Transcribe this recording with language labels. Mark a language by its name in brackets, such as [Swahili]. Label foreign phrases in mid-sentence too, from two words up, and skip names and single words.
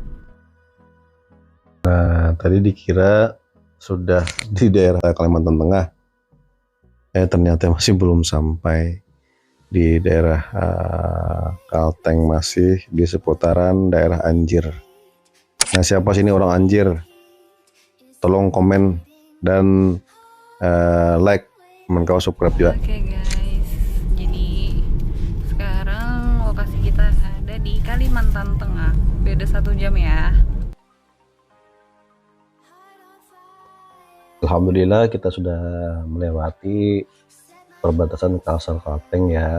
[Indonesian] Nah, tadi dikira sudah di daerah Kalimantan Tengah. Ternyata masih belum sampai di daerah Kalteng, masih di seputaran daerah Anjir. Nah, siapa sini orang Anjir? Tolong komen dan like, kau subscribe juga. Oke guys, jadi sekarang lokasi kita ada di Kalimantan Tengah, beda 1 jam ya. Alhamdulillah kita sudah melewati perbatasan Kalsel Kalteng ya.